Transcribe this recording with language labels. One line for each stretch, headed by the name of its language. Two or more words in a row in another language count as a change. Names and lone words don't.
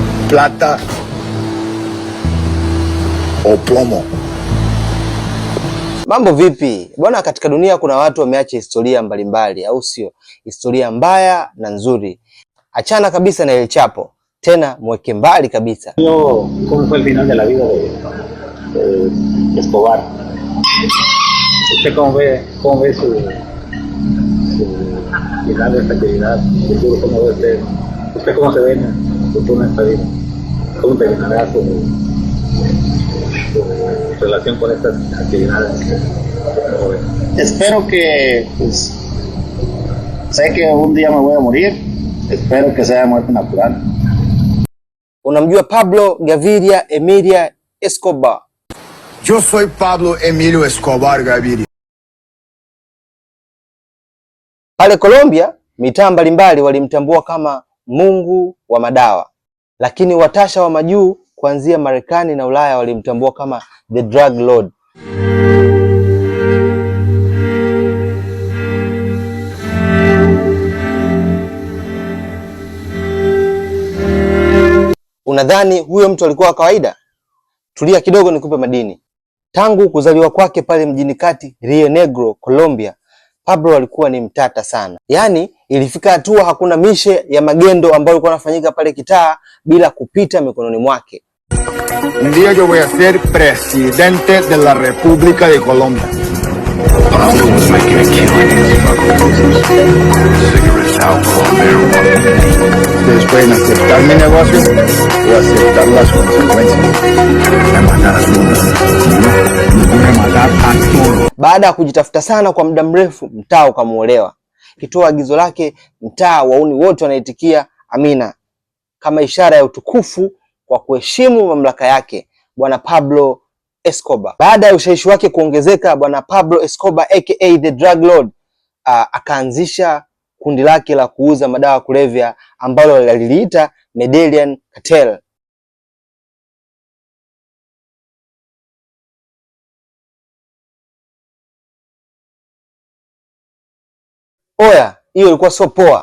Spanish: plata o plomo.
Swahili: Mambo vipi? Bwana, katika dunia kuna watu wameacha historia mbalimbali, au sio? Historia mbaya na nzuri. Achana kabisa na El Chapo. Tena mweke mbali kabisa.
Spanish: ¿Cómo fue el final de la vida de Escobar? ¿Usted cómo ve su final de esta actividad? ¿Cómo ve usted cómo se ve en el futuro de esta vida? ¿Cómo terminará su relación con estas actividades? Espero que, pues, sé que un día me voy a morir. Espero que sea muerte natural.
Swahili: Unamjua Pablo Gaviria Emilia Escobar?
Spanish: Yo soy Pablo Emilio Escobar Gaviria.
Swahili: Pale Colombia, mitaa mbalimbali walimtambua kama Mungu wa madawa. Lakini watasha wa majuu kuanzia Marekani na Ulaya walimtambua kama
English: the drug lord.
Swahili: Unadhani huyo mtu alikuwa wa kawaida? Tulia kidogo nikupe madini. Tangu kuzaliwa kwake pale mjini kati Rio Negro, Colombia, Pablo alikuwa ni mtata sana. Yaani ilifika hatua hakuna mishe ya magendo ambayo ilikuwa inafanyika pale kitaa bila kupita mikononi mwake.
Spanish: Un día yo voy a ser presidente de la República de Colombia. Ustedes pueden aceptar mi negocio o aceptar las consecuencias.
Swahili: Baada ya kujitafuta sana kwa muda mrefu, mtaa ukamuolewa. Kitoa agizo lake, mtaa wauni wote wanaitikia amina, kama ishara ya utukufu kwa kuheshimu mamlaka yake Bwana Pablo Escobar. Baada ya ushawishi wake kuongezeka, Bwana Pablo Escobar aka
English: the drug lord
Swahili: akaanzisha kundi lake la kuuza madawa kulevya ambalo liliita Medellin Cartel. Oya, hiyo ilikuwa sio poa.